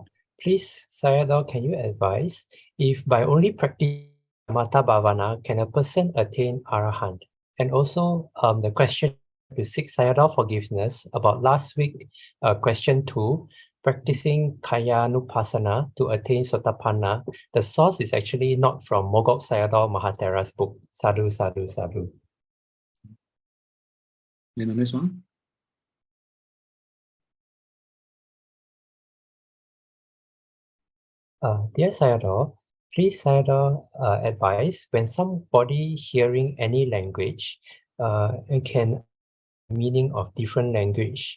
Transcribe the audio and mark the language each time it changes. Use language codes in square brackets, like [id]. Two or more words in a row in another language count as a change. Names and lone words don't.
[en] Please, Sayadaw, can you advise if by only practicing [pi] Samatha Bhavana [en] can a person attain Arahant? And also, the question to seek Sayadaw forgiveness about last week, question 2, practicing Kayanupassana to attain Sotapanna. The source is actually not from Mogok Sayadaw Mahathera's book. [pi] Sadhu, sadhu, sadhu. [en] You know this one? Dear Sayadaw, please Sayadaw advise when somebody hearing any language it can meaning of different language.